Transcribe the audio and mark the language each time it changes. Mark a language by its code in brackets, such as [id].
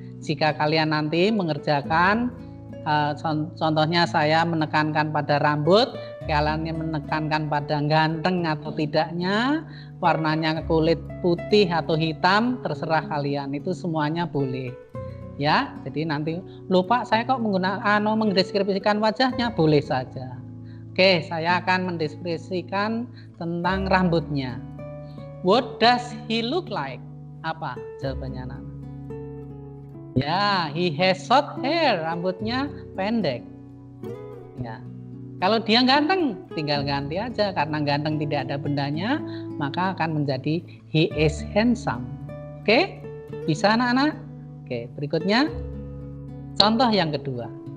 [id] Jika kalian nanti mengerjakan, contohnya saya menekankan pada rambut, kalian menekankan pada ganteng atau tidaknya, warnanya kulit putih atau hitam, terserah kalian, itu semuanya boleh. Ya, jadi nanti lupa saya kok mendeskripsikan wajahnya, boleh saja. Oke, saya akan mendeskripsikan tentang rambutnya. [en] What does he look like? [id] Apa jawabannya, [en] Nana? Ya, he has short hair, [id] rambutnya pendek. Ya, kalau dia ganteng, tinggal ganti aja, karena ganteng tidak ada bendanya, maka akan menjadi [en] he is handsome. [id] Oke, bisa anak-anak? Oke, berikutnya contoh yang kedua.